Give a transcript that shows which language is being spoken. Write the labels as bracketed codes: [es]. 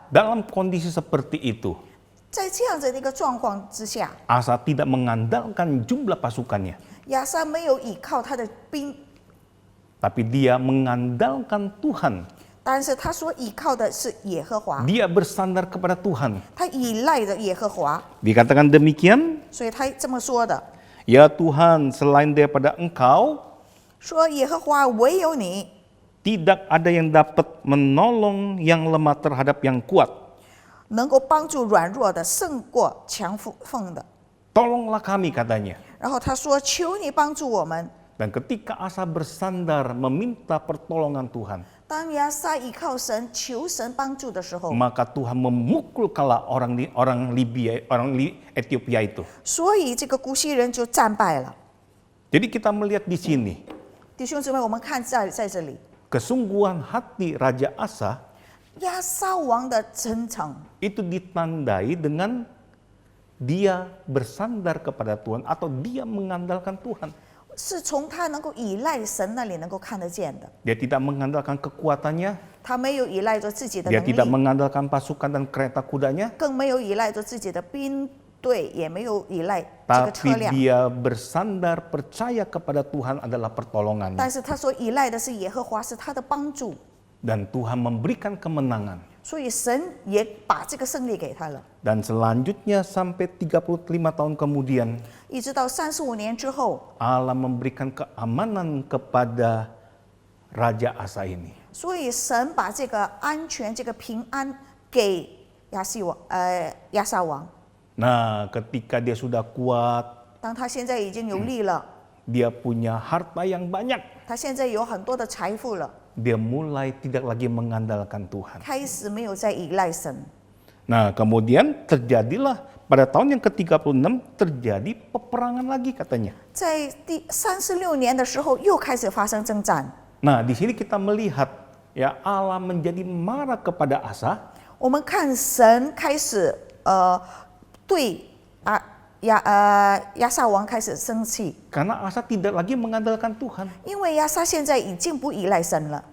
[id] Dalam kondisi seperti itu, [zh] 在这样子的一个状况之下， [id] Asa tidak mengandalkan jumlah pasukannya, [zh] 亚撒没有依靠他的兵， [id] tapi dia mengandalkan Tuhan. [zh] 但是他所依靠的是耶和华， [id] Dia bersandar kepada Tuhan. [zh] 他依赖着耶和华， [id] Dikatakan demikian, [zh] 所以他这么说的， [id] ya Tuhan, selain daripada Engkau, [zh] 说耶和华唯有你， [id] tidak ada yang dapat menolong yang lemah terhadap yang kuat. [zh] 能够帮助软弱的胜过强锋的。 [id] Tolonglah kami, katanya. [zh] 然后他说：“求你帮助我们。 [id] Dan ketika Asa bersandar meminta pertolongan Tuhan, ” [zh] 当亚撒依靠神、求神帮助的时候， [id] maka Tuhan memukul kalah orang Ethiopia itu. [zh] 所以这个古西人就战败了。 [id] Jadi kita melihat di sini [zh] 弟兄姊妹，我们看在这里， [id] kesungguhan hati Raja Asa [zh] 亚撒王的真诚， [id] itu ditandai dengan dia bersandar kepada Tuhan atau dia mengandalkan Tuhan. [zh] 是从他能够依赖神那里能够看得见的。 [id] Dia tidak mengandalkan kekuatannya, [zh] 他没有依赖着自己的 [id] dia [zh] 能 [id] tidak [zh] 力， [id] mengandalkan pasukan dan kereta kudanya, [zh] 更没有依赖着自己的兵队，也没有依赖这个车 [id] tapi [zh] 辆。 [id] dia bersandar percaya kepada Tuhan adalah pertolongannya. [zh] 但是他所依赖的是耶和华，是他的帮助， [id] Dan Tuhan memberikan kemenangan. [zh] 所以神也把这个胜利给他了。 [id] Dan selanjutnya sampai 35 tahun kemudian, [zh] 一直到35年之后， [id] Allah memberikan keamanan kepada Raja Asa ini. [zh] 所以神把这个安全、这个平安给亚撒王。 [id] Nah, ketika dia sudah kuat, [zh] 当他现在已经有力了， [id] dia punya harta yang banyak, [zh] 他现在有很多的财富了， [id] dia mulai tidak lagi mengandalkan Tuhan. [zh] 开始没有再依赖神。 [id] Nah, kemudian terjadilah pada tahun yang ke-36 terjadi peperangan lagi katanya. [zh] 在第36年的时候，又开始发生征战。 [id] Nah, di sini kita melihat ya Allah menjadi marah kepada Asa [zh] 我们看神开始对亚撒王开始生气， [id] karena Asa tidak lagi mengandalkan Tuhan. [zh] 因为亚撒现在已经不依赖神了。